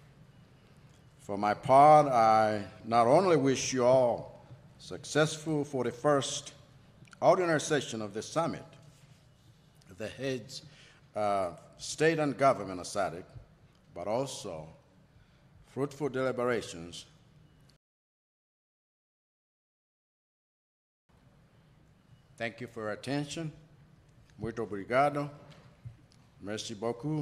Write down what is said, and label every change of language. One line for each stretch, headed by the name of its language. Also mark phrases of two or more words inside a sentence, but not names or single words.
English: For my part, I not only wish you all successful 41st ordinary session of the summit, the heads state and government of SADC, but also fruitful deliberations. Thank you for your attention.
Portuguese: Muito obrigado.
French: Merci beaucoup.